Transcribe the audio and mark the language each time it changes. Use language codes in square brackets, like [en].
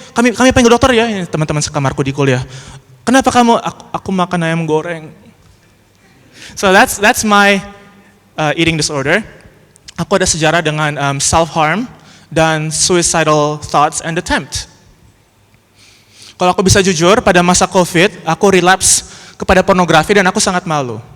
[id] Kami panggil dokter ya, ini teman-teman sekamarku di kuliah. Kenapa kamu? Aku makan ayam goreng. [en] So that's my eating disorder. [id] Aku ada sejarah dengan self-harm dan [en] suicidal thoughts and attempt. [id] Kalau aku bisa jujur, pada masa COVID, aku relapse kepada pornografi dan aku sangat malu.